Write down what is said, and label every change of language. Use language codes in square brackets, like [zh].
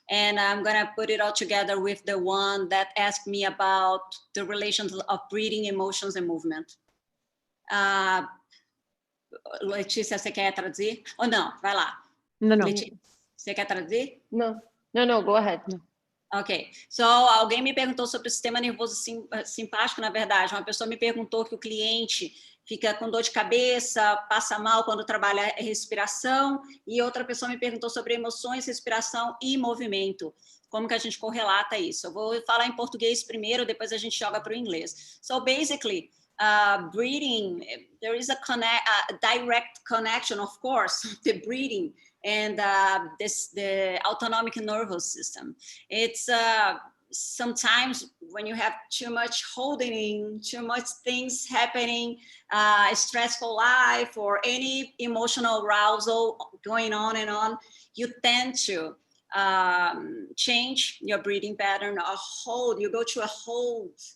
[en] And I'm going to put it all together with the one that asked me about the relations of breathing, emotions, and movement. [pt] Letícia, você quer traduzir? Ou não? Vai lá. [en] No. [pt] Letícia, você quer traduzir? [en] No, go ahead. No. Ok. [pt] So, alguém me perguntou sobre o sistema nervoso simpático, na verdade. Uma pessoa me perguntou que o cliente fica com dor de cabeça, passa mal quando trabalha respiração, e outra pessoa me perguntou sobre emoções, respiração e movimento. Como que a gente correlata isso? Eu vou falar em português primeiro, depois a gente joga para o inglês. [en] So, basically, breathing, there is a direct connection, of course, the breathing and the autonomic nervous system. It's sometimes when you have too much holding, too much things happening, a stressful life or any emotional arousal going on and on, you tend to change your breathing pattern, or hold, you go to a hold.